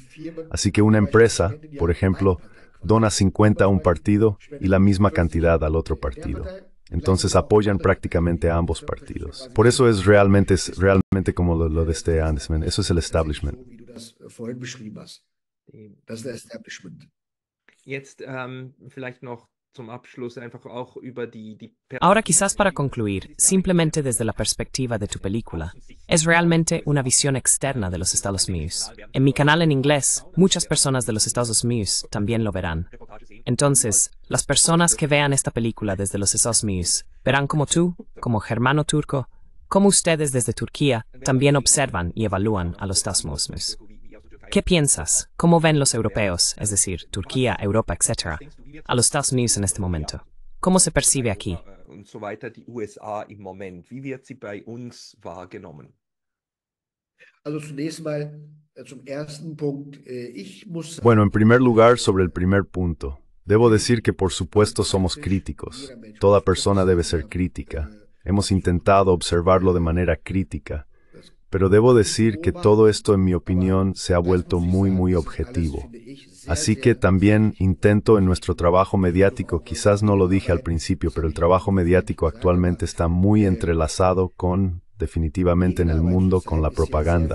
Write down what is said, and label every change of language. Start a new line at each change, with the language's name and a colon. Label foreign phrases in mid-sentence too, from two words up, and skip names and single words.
Spanish: Así que una empresa, por ejemplo, dona 50 a un partido y la misma cantidad al otro partido. Entonces apoyan prácticamente a ambos partidos. Por eso es realmente como lo de este Anderson. Eso es el establishment.
German: Das ist der Establishment. Jetzt vielleicht noch zum Abschluss einfach auch über die
Spanish: Ahora quizás para concluir, simplemente desde la perspectiva de tu película, es realmente una visión externa de los Estados Unidos. En mi canal en inglés, muchas personas de los Estados Unidos también lo verán. Entonces, las personas que vean esta película desde los Estados Unidos verán como tú, como germano turco, como ustedes desde Turquía también observan y evalúan a los Estados Unidos. ¿Qué piensas? ¿Cómo ven los europeos, es decir, Turquía, Europa, etcétera, a los Estados Unidos en este momento? ¿Cómo se percibe aquí?
German: und so weiter, die USA im Moment. Wie wird sie bei uns wahrgenommen? Also zunächst mal zum ersten Punkt. Ich muss
Spanish: Bueno, en primer lugar, sobre el primer punto. Debo decir que por supuesto somos críticos. Toda persona debe ser crítica. Hemos intentado observarlo de manera crítica. Pero debo decir que todo esto, en mi opinión, se ha vuelto muy objetivo. Así que también intento en nuestro trabajo mediático, quizás no lo dije al principio, pero el trabajo mediático actualmente está muy entrelazado definitivamente en el mundo, con la propaganda.